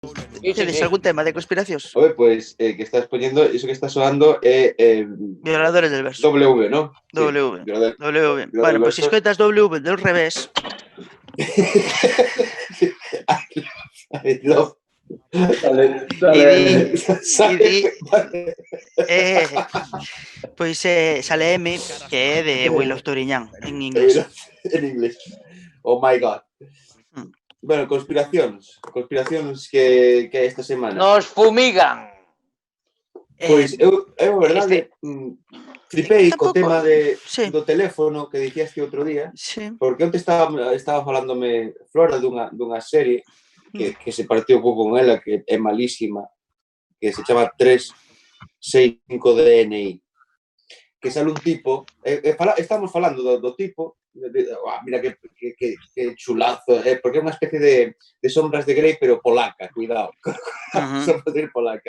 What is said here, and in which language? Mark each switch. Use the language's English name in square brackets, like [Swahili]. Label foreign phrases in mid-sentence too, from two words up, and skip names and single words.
[Galician] Tedes algún tema de conspiracións? [Spanish] Oye, pues que estás poniendo, eso que está sonando Violadores del verso. W, ¿no? W. Sí, W. Bueno, pues si escoitas W del revés. [English] I love. [Galician] Pois sale M, que é de Will of Turiñán, en inglés. En inglés. [English] Oh my God. [Galician] Bueno, conspiracións que esta semana. Nos fumigan. Pois eu verdade, flipei co tema do teléfono que dicías que outro día, porque onte estaba falándome Flora dunha serie que se partió un pouco con ela, que é malísima, que se chama 365 DNI, que sale un tipo, estamos falando do tipo, mira que chulazo, porque é unha especie de sombras de Grey, pero polaca, cuidado, sombras de Grey polaca.